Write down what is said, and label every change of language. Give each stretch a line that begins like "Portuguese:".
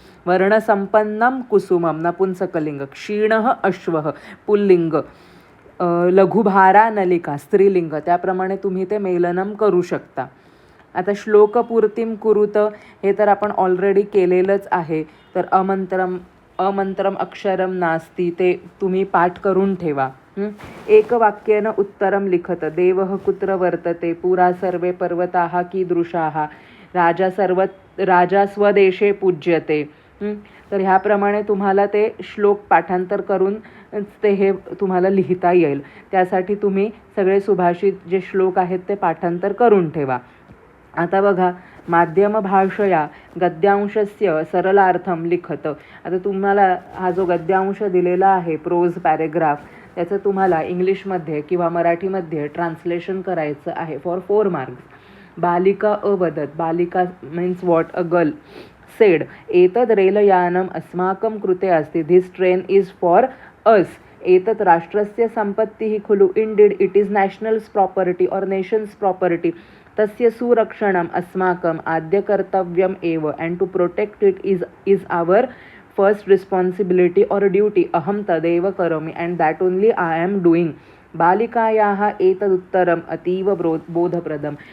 Sanskrit: वर्णसंपन्नम कुसुमम नपुंसकलिंग, क्षीणः अश्वः pulling, लघुभारा नलिका स्त्रीलिंग.
Marathi: त्याप्रमाणे तुम्ही ते मेलनम करू शकता. आता
Sanskrit: श्लोकपूर्तीम कुरुत
Marathi: हे तर आपण ऑलरेडी केलेलंच आहे. तर
Sanskrit: अमंत्रम अक्षरम नास्ती
Marathi: ते तुम्ही पाठ करून ठेवा.
Sanskrit: एकवाक्येन उत्तरम लिखत देवः कुत्र वर्तते पुरा सर्वे पर्वताः कीदृशाः राजा स्वदेशे पूज्यते.
Marathi: तर ह्याप्रमाणे तुम्हाला ते श्लोक पाठांतर करून ते हे तुम्हाला लिहिता येईल. त्यासाठी तुम्ही सगळे सुभाषित जे श्लोक आहेत ते पाठांतर करून ठेवा. आता बघा,
Sanskrit: माध्यम भाषया गद्यांशस्य सरलार्थम लिखत.
Marathi: आता तुम्हाला हा जो गद्यांश दिलेला आहे प्रोज पॅरेग्राफ, त्याचं तुम्हाला इंग्लिशमध्ये किंवा मराठीमध्ये ट्रान्सलेशन करायचं आहे फॉर 4 मार्क्स.
Sanskrit: बालिका अवदत,
English: बालिका means what, a girl said
Sanskrit: एतद रेलयानम अस्माकं कृते अस्ति,
English: This train is for us.
Sanskrit: एतत् राष्ट्रस्य संपत्तिः खलु,
English: indeed it is nationals property or nations property,
Sanskrit: तस्य सुरक्षणम अस्माकं आद्य कर्तव्यम एव,
English: And to protect it is our first responsibility or duty.
Sanskrit: अहम तदेव करोमि
English: And that only I am doing.
Sanskrit: बालिकायाः एतदुत्तरम अतीव बोधप्रदम.